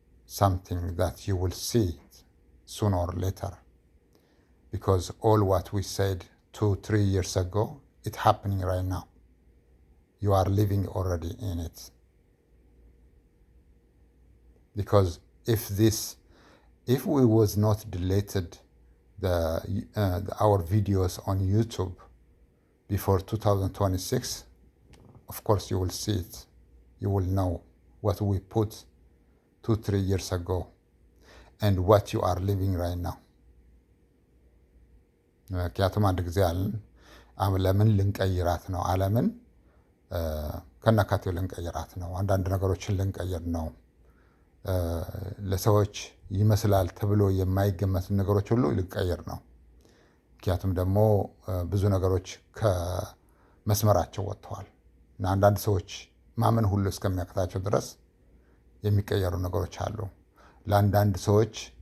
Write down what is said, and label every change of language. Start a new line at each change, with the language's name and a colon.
English: something that you will see it sooner or later, because all what we said 2-3 years ago, it's happening right now. You are living already in it. Because if we was not deleted our videos on YouTube before 2026, of course you will see it. You will know what we put 2-3 years ago and what you are living right now.
Amharic: ምክንያቱም አንድ ጊዜ አለን ዓለምን ልንቀይራት ነው። ዓለምን ከነካቴው ልንቀይራት ነው። አንዳንድ ነገሮችን ልንቀይር ነው። ለሰዎች ይመስላል ተብሎ የማይገመት ነገሮች ሁሉ ልንቀይር ነው። ምክንያቱም ደግሞ ብዙ ነገሮች ከመስመራቸው ወጥተዋል እና አንዳንድ ሰዎች ማመን ሁሉ እስከሚያቅታቸው ድረስ የሚቀየሩ ነገሮች አሉ። ለአንዳንድ ሰዎች